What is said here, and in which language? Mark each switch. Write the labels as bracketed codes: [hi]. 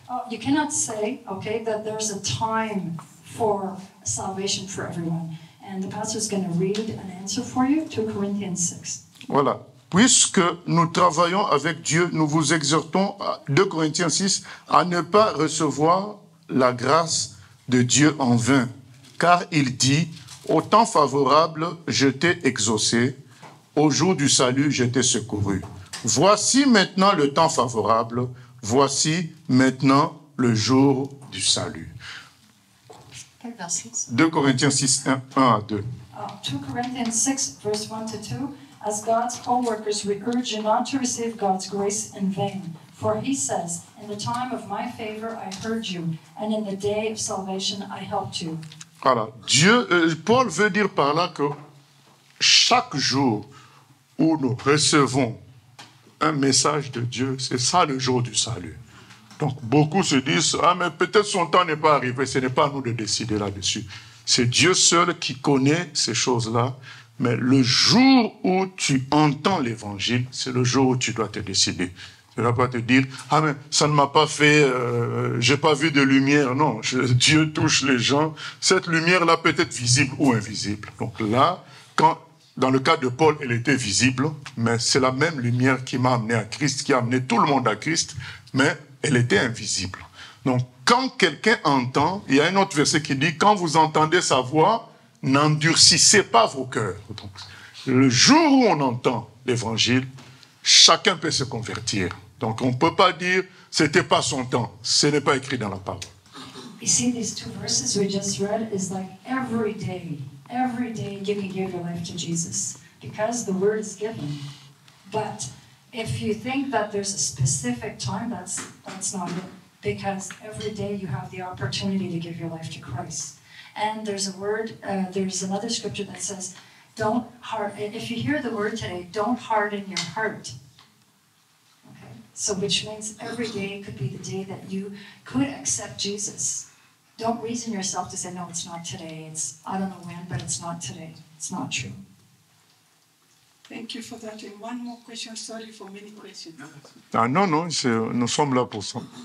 [en] You cannot say, okay, that there's a time for salvation for everyone. And the pastor is going to read an answer for you, 2 Corinthians 6. [fr] Voilà. Puisque nous travaillons avec Dieu, nous vous exhortons, 2 Corinthiens 6, à ne pas recevoir la grâce de Dieu en vain. Car il dit, au temps favorable, je t'ai exaucé, au jour du salut, je t'ai secouru. Voici maintenant le temps favorable, voici maintenant le jour du salut. 2 Corinthiens 6, 1 à 2. [en] 2 Corinthians 6, verse 1 to 2. As God's co-workers, we urge you not to receive God's grace in vain. For he says, in the time of my favor I heard you, and in the day of salvation I helped you. [fr] Voilà. Paul veut dire par là que chaque jour où nous recevons un message de Dieu, c'est ça le jour du salut. Donc beaucoup se disent, ah mais peut-être son temps n'est pas arrivé, ce n'est pas à nous de décider là-dessus. C'est Dieu seul qui connaît ces choses-là, mais le jour où tu entends l'évangile, c'est le jour où tu dois te décider. Tu ne vas pas te dire, ah mais ça ne m'a pas fait, j'ai pas vu de lumière. Non, Dieu touche les gens. Cette lumière-là peut être visible ou invisible. Donc là, dans le cas de Paul, elle était visible, mais c'est la même lumière qui m'a amené à Christ, qui a amené tout le monde à Christ, mais elle était invisible. Donc quand quelqu'un entend, il y a un autre verset qui dit, quand vous entendez sa voix, n'endurcissez pas vos cœurs. Donc, le jour où on entend l'évangile, chacun peut se convertir. Donc on ne peut pas dire c'était pas son temps. Ce n'est pas écrit dans la parole. [en] You see, these two verses we just read is like every day you can give your life to Jesus because the word is given. But if you think that there's a specific time, that's not it. because every day you have the opportunity to give your life to Christ. And there's another scripture that says, if you hear the word today, don't harden your heart. Okay? So which means every day could be the day that you could accept Jesus. Don't reason yourself to say, no, it's not today. I don't know when, but it's not today. It's not true. Thank you for that. And one more question. Sorry for many questions. [fr] Ah, non, nous sommes là pour ça.